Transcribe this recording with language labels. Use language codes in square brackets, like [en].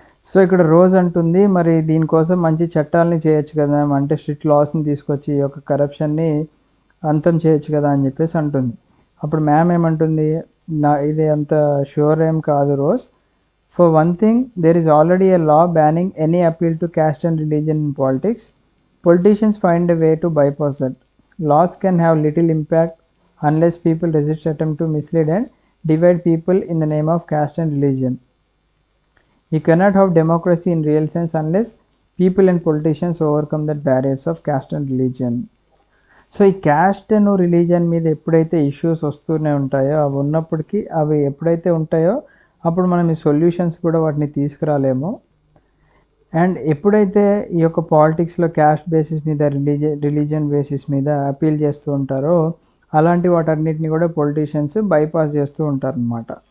[te] So ఇక్కడ rose అంటుంది, మరి దీనికోసం మంచి చట్టాలని చేయొచ్చు కదా మ్యామ్, అంటే స్ట్రిక్ట్ లాస్ని తీసుకొచ్చి ఈ యొక్క కరప్షన్ని అంతం చేయొచ్చు కదా అని చెప్పేసి అంటుంది. అప్పుడు మ్యామ్ ఏమంటుంది, ఇది అంత షూర్ ఏం కాదు rose. [en] For one thing, there is already a law banning any appeal to caste and religion in politics. Politicians find a way to bypass that. Laws can have little impact unless people resist attempt to mislead and divide people in the name of caste and religion. You cannot have democracy in real sense unless people and politicians overcome the barriers of caste and religion. [te] So ఈ caste and religion మీద ఎప్పుడైతే issues వస్తూనే ఉంటాయో, అవి ఉన్నప్పటికీ అవి ఎప్పుడైతే ఉంటాయో అప్పుడు మనం ఈ సొల్యూషన్స్ కూడా వాటిని తీసుకురాలేము. అండ్ ఎప్పుడైతే ఈ యొక్క పాలిటిక్స్లో క్యాస్ట్ బేసిస్ మీద రిలీజియన్ బేసిస్ మీద అపీల్ చేస్తూ ఉంటారో అలాంటి వాటన్నిటిని కూడా పొలిటీషియన్స్ బైపాస్ చేస్తూ ఉంటారనమాట.